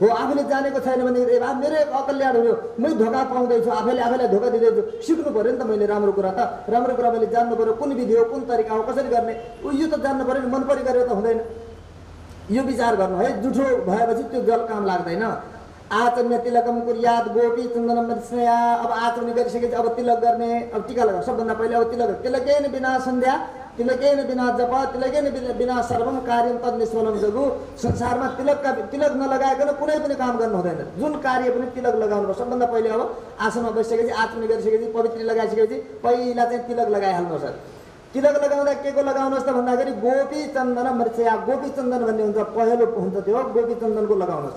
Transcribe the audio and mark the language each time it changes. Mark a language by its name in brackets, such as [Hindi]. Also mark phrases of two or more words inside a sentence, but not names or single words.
[Nepali] आफूले जानेको छैन भने मेरो अकल्याण हुने हो, मै धोका पाउँदैछु, आफैलाई धोका दिँदैछु। सिक्नु पऱ्यो नि त मैले राम्रो कुरा त। राम्रो कुरा मैले जान्नु पऱ्यो, कुन विधि हो, कुन तरिका हो, कसरी गर्ने यो त जान्नु पऱ्यो नि। मन परि गरेर त हुँदैन। यो विचार गर्नु है। जुठो भएपछि त्यो जल काम लाग्दैन। [Sanskrit] आचम्य तिलकम कुर्यात गोपी चन्दनम स्नेहा। [Nepali] अब आचमन गरिसकेपछि अब तिलक गर्ने। अब टीका लगाऊ। सबभन्दा पहिले अब तिलक। [Sanskrit] तिलकेन बिना सन्ध्या, तिलकेन बिना जप, तिलकेन बिना सर्वम कार्यम तद निष्फलम जगु। [Nepali] संसारमा तिलक नलगाइकन कुनै पनि काम गर्नु हुँदैन। जुन कार्य पनि तिलक लगाउनुपर्छ। सबभन्दा पहिले अब आसनमा बसिसकेपछि, आचमन गरिसकेपछि, पवित्र लगाइसकेपछि पहिला चाहिँ तिलक लगाइहाल्नुहोस्। तिलक लगाउँदा के को लगाउनुहोस् त भन्दाखेरि [Sanskrit] गोपी चन्दन मर्चया। [Nepali] गोपी चन्दन भन्ने हुन्छ, पहेँलो हुन्छ त्यो, गोपी चन्दनको लगाउनुहोस्।